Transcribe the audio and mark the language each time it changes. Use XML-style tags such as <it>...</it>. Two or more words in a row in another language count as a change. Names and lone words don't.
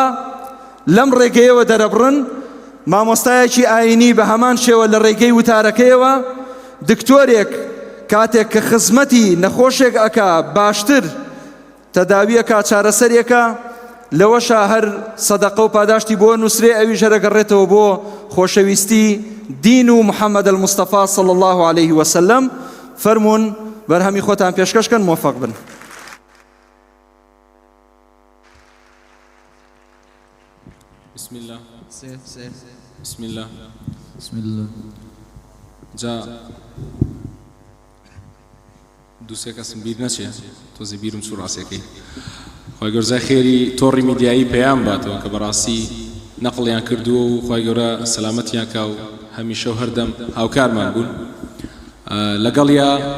<ckb>لەم ڕێگەیەوە دەرەبڕن مامۆستایەکی ئاینی بە هەمان شێوە لە ڕێگەی وتارەکەیەوە دکتۆرێک کاتێک کە خزمەتی نەخۆشێک ئەکا باشتر تەداویەکە چارەسەرێکە لەوەشە هەر سەدەقە و پاداشتی بۆ نووسرێ ئەویش هەرەگەڕێتەوە بۆ خۆشەویستی دین و محەممەد الموستەفا</ckb> <ar>صلى الله عليه وسلم.</ar> <ckb>فەرمون بەرهەمی خۆتان پێشکەشکەن موفق بن.</ckb> <ar>بسم الله</ar> <ckb>جا دووسێ کەسم بیر نەچێ تۆزی بیرم چوو ڕاستیەکەی خۆی گەورە خێری تۆڕی میدیایی پێیان باتەوە کە بەڕاستی نەقڵیان کردووە و خۆی گەورە سەلامەتیان کا و هەمیشە و هەردەم هاوکارمان بوون لەگەڵیا</ckb>